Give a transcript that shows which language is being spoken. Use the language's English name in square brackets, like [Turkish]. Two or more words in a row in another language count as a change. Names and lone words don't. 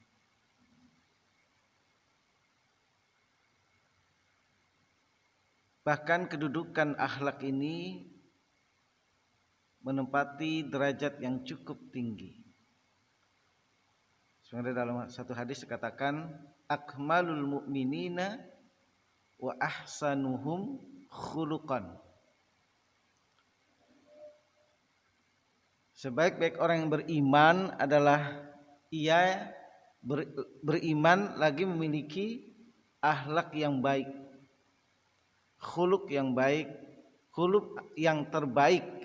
[Indonesian] Bahkan kedudukan akhlak ini menempati derajat yang cukup tinggi. Sebenarnya dalam satu hadis dikatakan [Arabic] أكمل المؤمنين وأحسنهم خلقا. [Indonesian] Sebaik-baik orang yang beriman adalah ia beriman lagi memiliki akhlak yang baik, khuluq yang baik, khuluq yang terbaik.